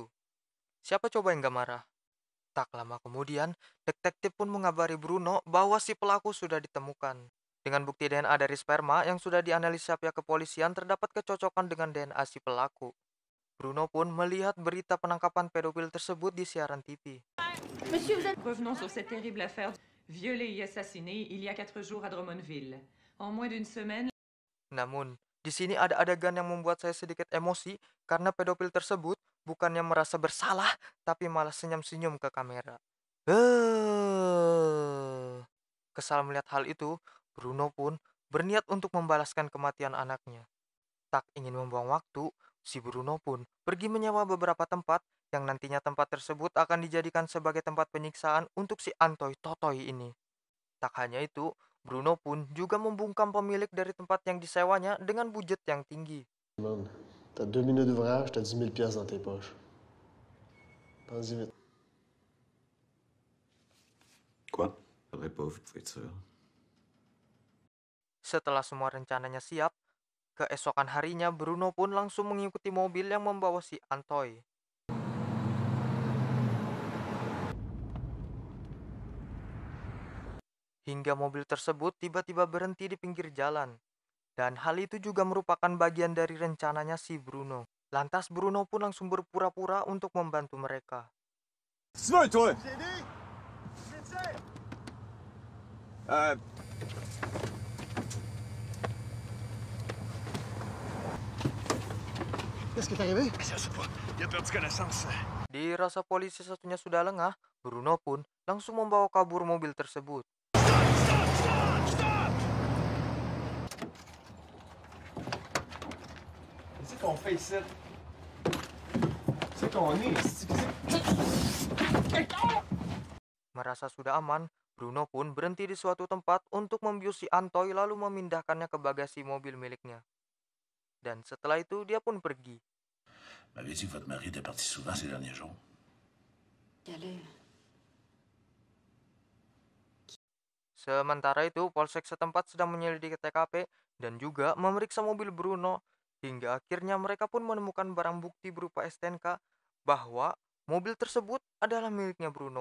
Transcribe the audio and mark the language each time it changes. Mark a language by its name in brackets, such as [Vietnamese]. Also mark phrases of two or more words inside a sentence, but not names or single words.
[Indonesian] Siapa coba yang gak marah? Tak lama kemudian, detektif pun mengabari Bruno bahwa si pelaku sudah ditemukan. Dengan bukti DNA dari sperma yang sudah dianalisa pihak kepolisian terdapat kecocokan dengan DNA si pelaku. Bruno pun melihat berita penangkapan pedofil tersebut di siaran TV. [French] Revenons sur cette terrible affaire violée et assassinée il y a 4 jours à Drummondville. En moins d'une semaine, [Indonesian] Namun, di sini ada adegan yang membuat saya sedikit emosi karena pedofil tersebut bukannya merasa bersalah, tapi malah senyum-senyum ke kamera. Kesal melihat hal itu, Bruno pun berniat untuk membalaskan kematian anaknya. Tak ingin membuang waktu, si Bruno pun pergi menyewa beberapa tempat yang nantinya tempat tersebut akan dijadikan sebagai tempat penyiksaan untuk si Antoy Totoy ini. Tak hanya itu, Bruno pun juga membungkam pemilik dari tempat yang disewanya dengan budget yang tinggi. [French] Man, t'as 2 minutes d'ouvrage, t'as 10 000 piastres dans tes poches. Pense-y vite. Quoi? Faudrait pas, faut être sûr. [Indonesian] Setelah semua rencananya siap, keesokan harinya Bruno pun langsung mengikuti mobil yang membawa si Antoy. Hingga mobil tersebut tiba-tiba berhenti di pinggir jalan. Dan hal itu juga merupakan bagian dari rencananya si Bruno. Lantas Bruno pun langsung berpura-pura untuk membantu mereka. [French] Tu veux, toi? Euh, Qu'est-ce qui est arrivé? je sais pas. Il a perdu connaissance. [Indonesian] Dirasa polisi satunya sudah lengah, Bruno pun langsung membawa kabur mobil tersebut. [French] Qu'est-ce qu'on fait ici? C'est qu'on est ici. [Indonesian] Merasa sudah aman, Bruno pun berhenti di suatu tempat untuk membius si Antoy lalu memindahkannya ke bagasi mobil miliknya. Dan setelah itu dia pun pergi. [French] M'avait dit que votre mari était parti souvent ces derniers jours. Calais. [Indonesian] Sementara itu, polsek setempat sedang menyelidiki TKP dan juga memeriksa mobil Bruno. Hingga akhirnya mereka pun menemukan barang bukti berupa STNK bahwa mobil tersebut adalah miliknya Bruno.